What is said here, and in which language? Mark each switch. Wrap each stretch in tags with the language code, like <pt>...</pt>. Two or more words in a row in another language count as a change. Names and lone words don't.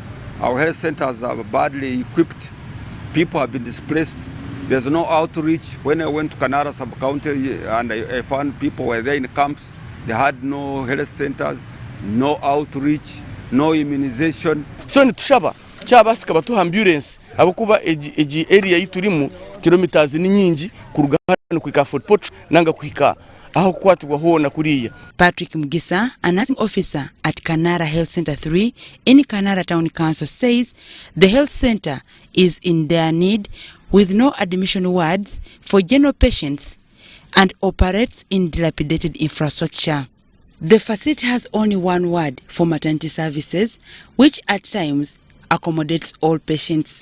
<en>Our health centers are badly equipped. People have been displaced. There's no outreach. When I went to Kanara sub-county and I found people were there in camps, they had no health centers, no outreach, no immunization.</en> <ttj>So nitushaba chaba sikaba tu ambulance abakuba eji area yiturimu kilometers ni nyingi kurugana kwika Fort Portal nanga kwika aho kukwatibwa huo na kuriya.</ttj> <en>Patrick Mugisa, a nursing officer at Kanara Health Center 3 in Kanara Town Council, says the health center is in dire need with no admission wards for general patients and operates in dilapidated infrastructure. The facility has only one ward for maternity services, which at times accommodates all patients.</en>